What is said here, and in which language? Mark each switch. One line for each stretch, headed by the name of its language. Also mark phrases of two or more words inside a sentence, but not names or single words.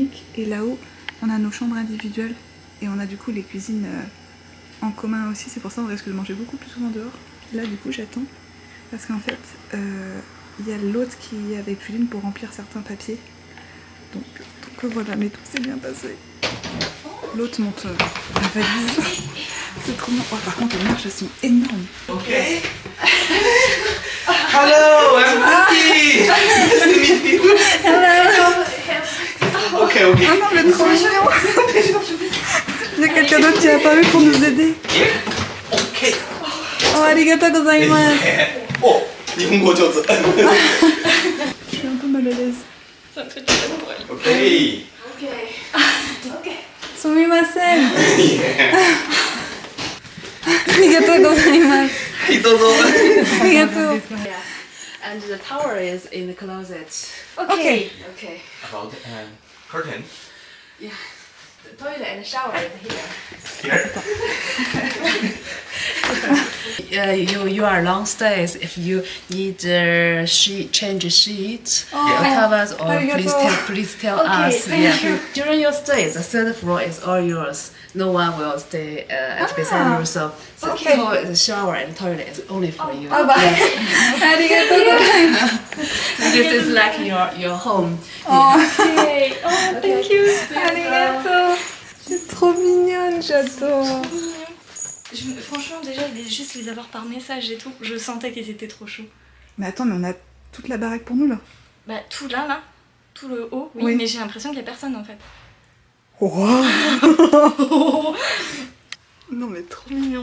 French: Et là-haut, on a nos chambres individuelles et on a du coup les cuisines en commun aussi, c'est pour ça on risque de manger beaucoup plus souvent dehors. Là du coup j'attends, parce qu'en fait il y a l'autre qui est avec Juline pour remplir certains papiers. Donc voilà, mais tout s'est bien passé. L'autre monte la valise. C'est trop bien. Oh, par contre les marches elles sont énormes.
English: Ok. Hello, I'm Cookie. Nice to meet you. Hello. Ok, ok.
French: Ah non mais trop mignon. Il y a quelqu'un d'autre qui est apparu pour nous aider. Ok.
Japanese: Oh, ありがとうございます. Oh, 日本語上手。
French: Je suis un peu mal à l'aise. Ça me fait du bien pour elle. Ok.
Japanese: Sumimasen. ありがとうございます. はい、どうぞ。 Arigatou.
English: And the towel is in the closet. Okay. Okay. About curtain. Yeah. The toilet and shower is here. Here. You are long stays. If you need change sheets, Yeah. covers, or
Japanese: Arigato.
English: please tell Okay, us. thank you. During your stay, the third floor is all yours. No one will stay at beside you. So Okay. the shower and toilet is only for you.
French: Ah bah.
Japanese: ありがとうございます.
English: This is like your home. Okay. Oh, thank you.
Japanese: Arigatou.
French: C'est trop mignonne, j'adore. Franchement, déjà, juste les avoir par message et tout, je sentais qu'ils étaient trop chauds. Mais attends, mais on a toute la baraque pour nous là. Bah, tout là, tout le haut, oui, Oui. mais j'ai l'impression qu'il y a personne en fait. Wow. Non mais trop mignon.